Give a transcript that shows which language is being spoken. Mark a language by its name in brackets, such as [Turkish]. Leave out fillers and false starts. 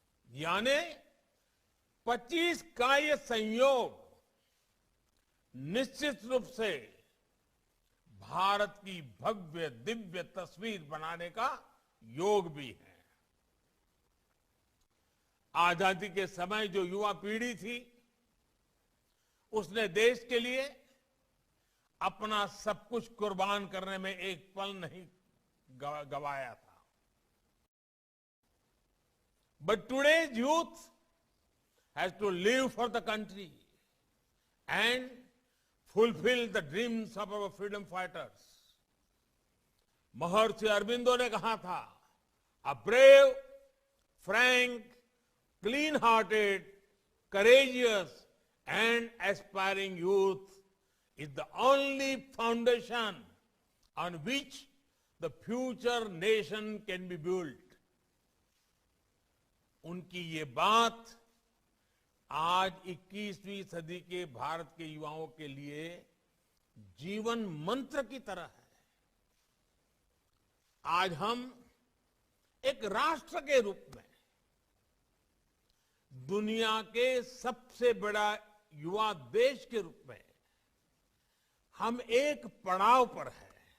[Hindi] यानी 25 का ये संयोग निश्चित रूप से भारत की भव्य दिव्य तस्वीर बनाने का योग भी है। आजादी के समय जो युवा पीढ़ी थी, उसने देश के लिए अपना सब कुछ कुर्बान करने में एक पल नहीं गवाया था। [English] But today's youth has to live for the country and fulfill the dreams of our freedom fighters. [Hindi] महर्षि अरबिंदो ने कहा था, [English] a brave, frank, clean-hearted, courageous and aspiring youth is the only foundation on which the future nation can be built. [Hindi] उनकी ये बात आज 21वीं सदी के भारत के युवाओं के लिए जीवन मंत्र की तरह है। आज हम एक राष्ट्र के रूप में दुनिया के सबसे बड़ा युवा देश के रूप में हम एक पड़ाव पर हैं।